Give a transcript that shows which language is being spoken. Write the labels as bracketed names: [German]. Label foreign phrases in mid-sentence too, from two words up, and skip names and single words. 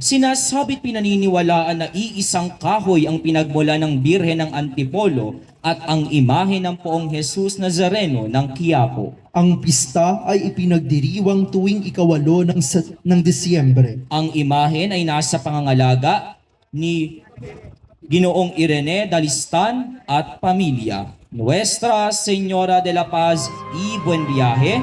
[Filipino] Sinasabit pinaniniwalaan na iisang kahoy ang pinagmula ng Birhen ng Antipolo at ang imahe ng Poong Jesus Nazareno ng Quiapo. Ang pista ay ipinagdiriwang tuwing ika-8 ng Disyembre. Ang imahen ay nasa pangangalaga ni Ginoong Irene Dalistan at pamilya. Nuestra Señora de la Paz y Buen Viaje,